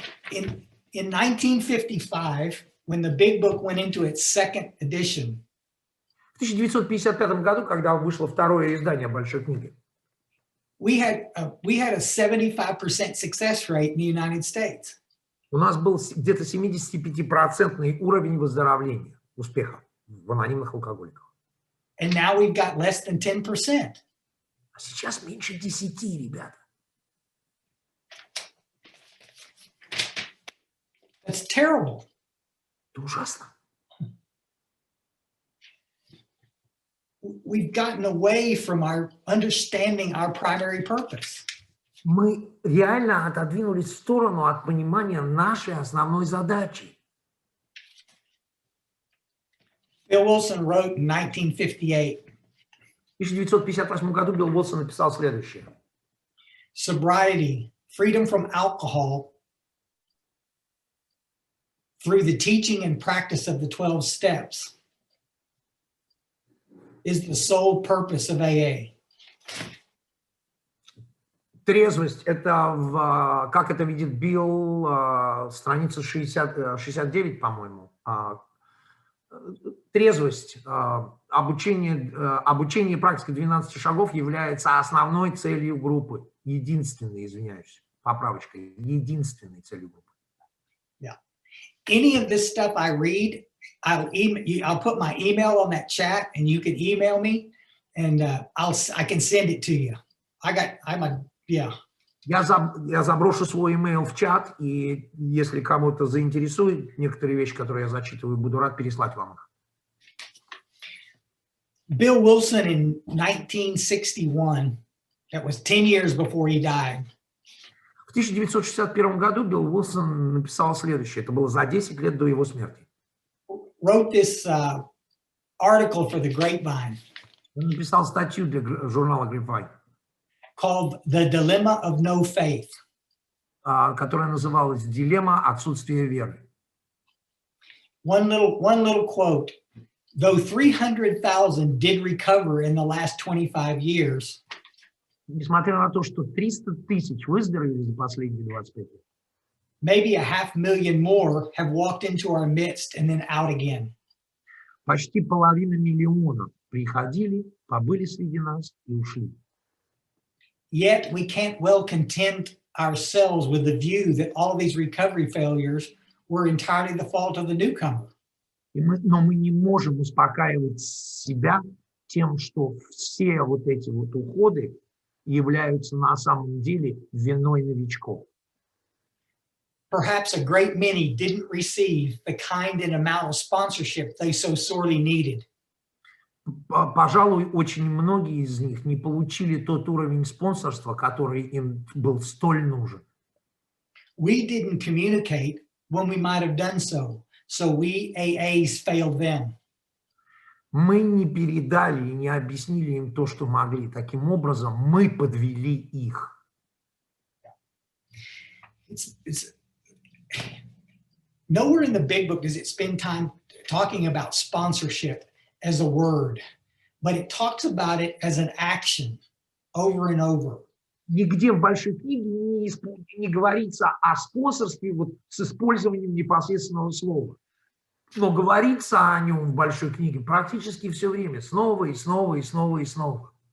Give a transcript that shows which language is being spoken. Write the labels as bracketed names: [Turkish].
[English] In 1955, when the Big Book went into its 2nd edition, [Russian] в 1955 году, когда вышло второе издание большой книги, [English] we had a 75% success rate in the United States. [Russian] У нас был где-то 75% уровень выздоровления, успеха в анонимных алкоголиках. [English] And now we've got less than 10%. [Russian] А сейчас меньше 10, ребята. [English] That's terrible. [Russian] Это ужасно. [English] We've gotten away from our understanding our primary purpose. [Russian] Мы реально отодвинулись в сторону от понимания нашей основной задачи. [English] Bill Wilson wrote in 1958. [Russian] В 1958 году Билл Уилсон написал следующее. [English] Sobriety, freedom from alcohol, through the teaching and practice of the 12 steps, is the sole purpose of AA. [Russian] Трезвость, это, как это видит Билл, страница 69, по-моему. Трезвость, обучение практики 12 шагов является основной целью группы. Единственной, извиняюсь, поправочкой, единственной целью группы. [English] Yeah. Any of this stuff I read, I'll put my email on that chat, and you can email me, and I can send it to you. Yeah. [Russian] Я заброшу свой email в чат, и если кому-то заинтересует некоторые вещи, которые я зачитываю, буду рад переслать вам их. [English] Bill Wilson in 1961, that was 10 years before he died. [Russian] В 1961 году Билл Уилсон написал следующее. Это было за 10 лет до его смерти. [English] Wrote this article for the Grapevine. [Russian] Он написал статью для журнала Grapevine, [English] called The Dilemma of No Faith, [Russian] которая называлась «Дилемма отсутствия веры». [English] One little quote. Though 300,000 did recover in the last 25 years, [Russian] несмотря на то, что 300 тысяч выздоровели за последние 25 лет, [English] maybe 500,000 more have walked into our midst and then out again. [Russian] Почти 500,000 приходили побыли среди нас и ушли. [English] Yet we can't well content ourselves with the view that all of these recovery failures were entirely the fault of the newcomer. [Russian] Но мы не можем успокаивать себя тем, что все вот эти вот уходы являются на самом деле виной новичков. [English] Perhaps a great many didn't receive the kind and amount of sponsorship they so sorely needed. [Russian] Пожалуй, очень многие из них не получили тот уровень спонсорства, который им был столь нужен. [English] We didn't communicate when we might have done so, so we AAs failed them. [Russian] Мы не передали и не объяснили им то, что могли. Таким образом, мы подвели их. [English] Nowhere in the big book does it spend time talking about sponsorship as a word, but it talks about it as an action over and over. [Russian] Нигде в большой книге не говорится о спонсорстве вот с использованием непосредственного слова. Но говорится о нем в большой книге практически все время, снова и снова и снова и снова.